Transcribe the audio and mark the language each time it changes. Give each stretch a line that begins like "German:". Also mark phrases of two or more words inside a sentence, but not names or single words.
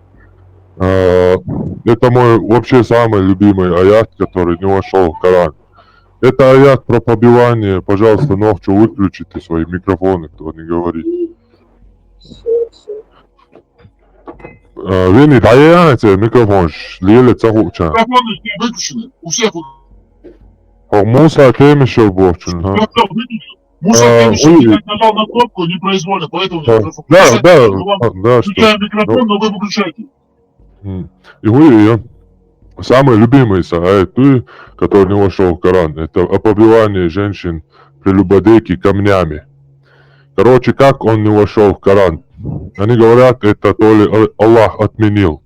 Russian: Это мой вообще самый любимый аят, который не вошел в Коран. Это аят про побивание. Пожалуйста, Нохчо, выключите свои микрофоны, кто не говорит.
Chechen: Вини,
Russian: даете микрофон,
Chechen: лили цахуча.
Russian: Микрофоны выключены, у всех.
Chechen: Муса Темишев бовчен.
Russian: Муса Темишев нажал на кнопку непроизвольно, поэтому... Да. Включаем микрофон, но вы выключаете. И вы, самый любимый аят, который не вошел в Коран, это о побивании женщин прелюбодейки камнями. Короче, как он не вошел в Коран? Они говорят, это то ли Аллах отменил.